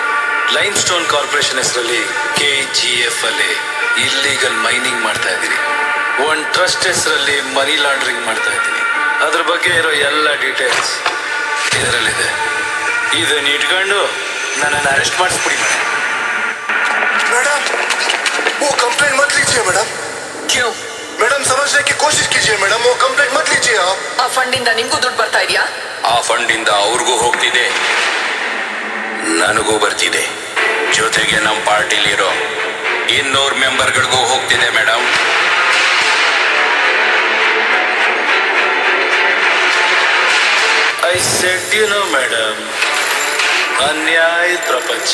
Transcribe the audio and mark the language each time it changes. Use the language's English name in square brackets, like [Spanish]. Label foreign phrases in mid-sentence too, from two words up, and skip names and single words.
[Kannada] ಲೈಮ್ ಸ್ಟೋನ್ ಕಾರ್ಪೊರೇಷನ್ ಹೆಸರಲ್ಲಿ KGF ಅಲ್ಲಿ [English] illegal mining [Kannada] ಮಾಡ್ತಾ ಇದ್ದೀನಿ. ಒಂದು ಟ್ರಸ್ಟ್ ಹೆಸರಲ್ಲಿ [English] money laundering [Kannada] ಮಾಡ್ತಾ ಇದ್ದೀನಿ. ಅದ್ರ ಬಗ್ಗೆ ಇರೋ ಎಲ್ಲ ಡೀಟೇಲ್ಸ್ ಇದರಲ್ಲಿದೆ. ಇದನ್ನ ಇಟ್ಕೊಂಡು ನನ್ನನ್ನು ಅರೆಸ್ಟ್ ಮಾಡಿಸ್ಬಿಡಿ ಮೇಡಮ್. [Hindi] मैडम, वो कंप्लेंट मत लीजिए मैडम. ಕ್ಯೂ? मैडम, समझने की कोशिश कीजिए मैडम, वो कंप्लेंट मत लीजिए आप. [Kannada] ಆ ಫಂಡ್ ಇಂದ ನಿಂಗೂ ದುಡ್ಡು ಬರ್ತಾ ಇದೆಯಾ? ಆ ಫಂಡಿಂದ ಅವ್ರಿಗೂ ಹೋಗ್ತಿದೆ, ನನಗೂ ಬರ್ತಿದೆ. ಜೊತೆಗೆ ನಮ್ಮ ಪಾರ್ಟಿಲಿರೋ 200 ಮೆಂಬರ್ಗಳಿಗೂ ಹೋಗ್ತಿದೆ ಮೇಡಮ್. [English] I said you know madam, [Kannada] ಅನ್ಯಾಯದ ಪ್ರಪಂಚ.